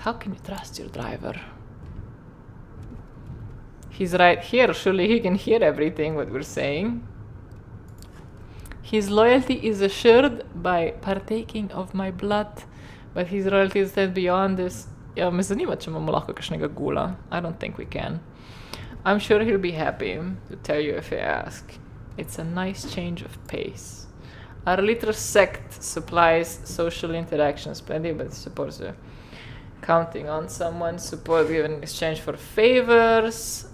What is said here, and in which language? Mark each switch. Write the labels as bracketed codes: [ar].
[en] How can you trust your driver? He's right here. Surely he can hear everything what we're saying. His loyalty is assured by partaking of my blood, but his loyalty is then beyond this. [sl] Ja, me zanima, če imamo lahko kakšnega gula. [en] I don't think we can. I'm sure he'll be happy to tell you if you ask. It's a nice change of pace. Our little sect supplies social interactions plenty, but suppose counting on someone's support given in exchange for favors.